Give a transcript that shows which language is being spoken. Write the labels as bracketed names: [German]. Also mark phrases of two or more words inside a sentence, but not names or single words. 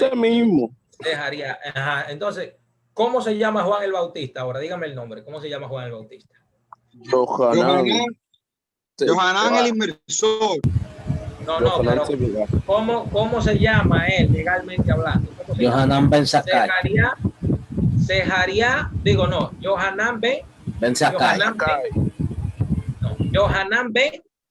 [Spanish] ese mismo. Sejaría. Ajá. Entonces, ¿cómo se llama Juan el Bautista? Ahora, dígame el nombre. ¿Cómo se llama Juan el Bautista? Yohanan. Yohanan el inmersor. No, pero ¿cómo se llama él legalmente hablando? Yohanan Ben Zakkai. Yohanan Ben Zakkai. Yohanan Ben